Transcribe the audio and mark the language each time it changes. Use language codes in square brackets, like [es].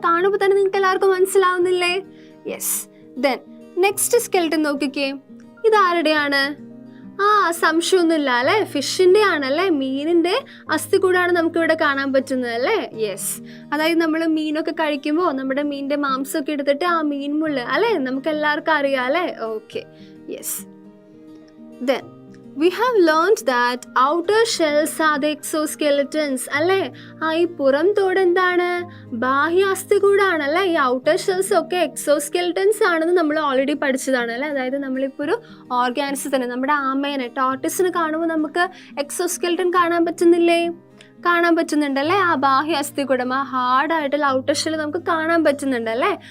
[ml] കാണുമ്പോൾ തന്നെ നിങ്ങൾക്ക് എല്ലാവർക്കും മനസ്സിലാവുന്നില്ലേ? യെസ്. ദെൻ നെക്സ്റ്റ് സ്കെലിറ്റൻ നോക്കിക്കേ. ഇതാരുടെയാണ്? സംശയമൊന്നുമില്ല അല്ലേ, ഫിഷിന്റെ ആണല്ലേ, മീനിന്റെ അസ്ഥികൂടാണ് നമുക്ക് ഇവിടെ കാണാൻ പറ്റുന്നത് അല്ലേ. യെസ്, അതായത് നമ്മൾ മീനൊക്കെ കഴിക്കുമ്പോൾ നമ്മുടെ മീനിന്റെ മാംസമൊക്കെ എടുത്തിട്ട് മീൻ മുള്ള് അല്ലേ, നമുക്ക് എല്ലാവർക്കും അറിയാം അല്ലേ. Okay, yes. [en] Then we have learned that outer shells are the exoskeletons അല്ലേ. [ml] ഈ പുറം തോട് എന്താണ്? ബാഹ്യ അസ്ഥികൂടാണ് അല്ലേ. ഈ ഔട്ടർ ഷെൽസ് ഒക്കെ എക്സോസ്കെലിറ്റൻസ് ആണെന്ന് നമ്മൾ ഓൾറെഡി പഠിച്ചതാണ് അല്ലേ. അതായത് നമ്മളിപ്പോൾ ഒരു ഓർഗാനിസത്തിന്, നമ്മുടെ ആമേനെ, ടോർട്ടിസിന് കാണുമ്പോൾ നമുക്ക് എക്സോസ്കെലിറ്റൻ കാണാൻ പറ്റുന്നില്ലേ? കാണാൻ പറ്റുന്നുണ്ടല്ലേ. ബാഹ്യ അസ്ഥികൂടം, ഹാർഡായിട്ടുള്ള ഔട്ടർ ഷെൽ നമുക്ക് കാണാൻ പറ്റുന്നുണ്ടല്ലേ.